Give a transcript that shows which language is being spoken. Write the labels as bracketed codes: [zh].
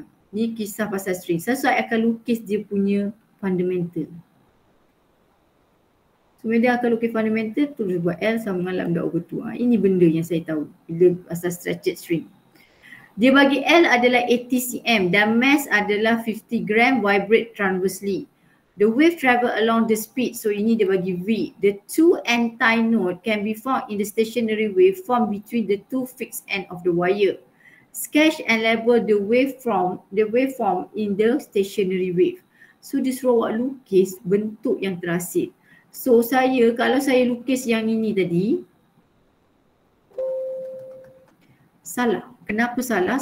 [ms] Ni kisah pasal string. Saya akan lukis dia punya fundamental. So, bila dia akan lukis fundamental, tulis buat L sama dengan lambda over 2. Ini benda yang saya tahu bila pasal stretched string. Dia bagi L adalah 80 cm dan mass adalah 50 gram [en] vibrate transversely. The wave travel along the speed. [ms] So ini dia bagi V. [en] The two antinode can be found in the stationary waveform between the two fixed end of the wire. Sketch and label the waveform in the stationary wave. [ms] So dia suruh awak lukis bentuk yang terasing. So kalau saya lukis yang ini tadi, salah. Kenapa salah?